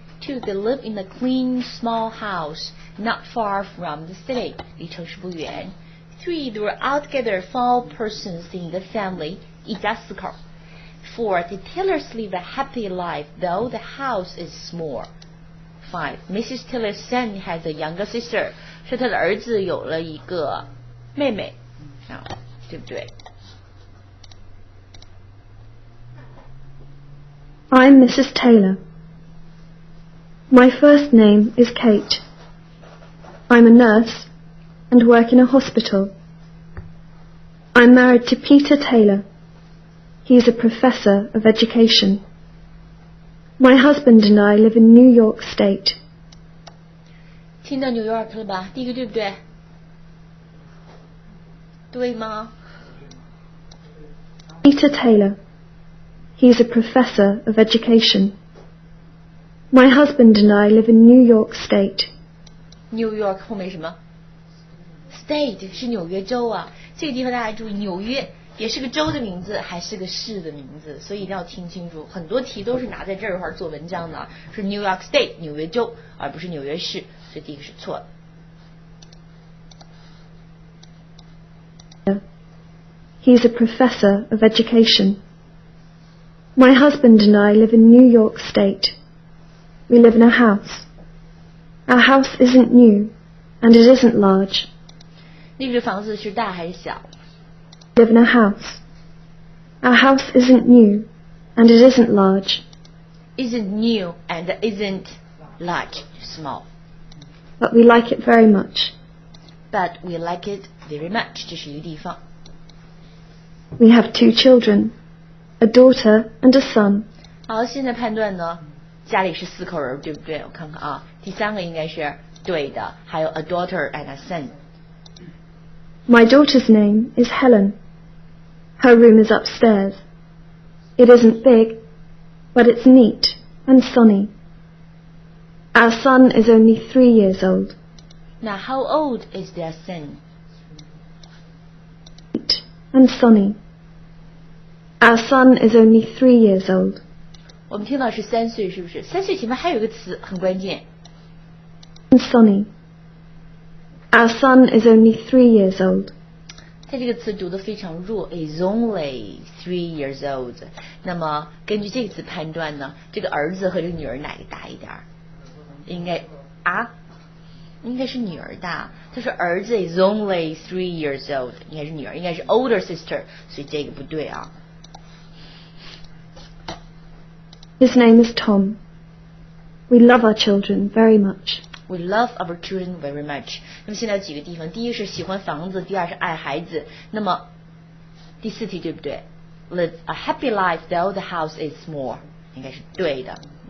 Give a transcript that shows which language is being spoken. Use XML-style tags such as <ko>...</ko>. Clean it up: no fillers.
<en>2, they live in a clean, small house not far from the city.</en> <zh>离城市不远。</zh> <en>3, there were altogether 4 persons in the family.</en> <zh>一家4口。</zh> <en>4, the Taylors live a happy life though the house is small. 5, Mrs. Taylor's son has a younger sister.</en> <zh>是他的儿子有了一个妹妹啊。对不对？</zh> <en>I'm Mrs. Taylor. My first name is Kate. I'm a nurse and work in a hospital. I'm married to Peter Taylor. He's a professor of education. My husband and I live in New York State.</en> <zh>听到 New York 了吧？第一个对不对？对吗？</zh> <en>Peter Taylor. He's a professor of education. My husband and I live in New York State.</en> <zh>New York 后面什么 ？State 是纽约州啊。这个地方大家注意，纽约也是个州的名字，还是个市的名字，所以一定要听清楚。很多题都是拿在这儿做文章的，是 New York State 纽约州，而不是纽约市，所以第一个是错的。</zh> <en>He's a professor of education. My husband and I live in New York State. We live in a house. Our house isn't new, and it isn't large. 那个房子是大还是小？ We live in a house. Our house isn't new, and it isn't large. Isn't new and isn't large, small. But we like it very much. But we like it very much.</en> <zh>这是一个地方。</zh> <en>We have 2 children, a daughter and a son.</en> <zh>好，现在判断呢，家里是4口人，对不对？我看看啊，第3个应该是对的，还有</zh> <en>a daughter and a son. My daughter's name is Helen. Her room is upstairs. It isn't big, but it's neat and sunny. Our son is only 3 years old. Now, how old is their son? Neat and sunny. Our son is only 3 years old.</en> <zh>我们听到是3岁，是不是？3岁前面还有一个词很关键。</zh> <en>And sunny. Our son is only 3 years old.</en> <zh>它这个词读得非常弱 ，</zh> <en>is only 3 years old。</en> <zh>那么根据这个词判断呢，这个儿子和这个女儿哪个大一点？应该是女儿大。他说儿子</zh> <en>is only 3 years old，</en> <zh>应该是女儿，应该是</zh> <en>older sister，</en> <zh>所以这个不对啊。</zh> <en>His name is Tom. We love our children very much. We love our children very much.</en> <zh>那么现在有几个地方，第一是喜欢房子，第二是爱孩子。那么第4题对不对 ？</zh> <en>Live a happy life though the house is small，</en> <zh>应该是对的。</zh>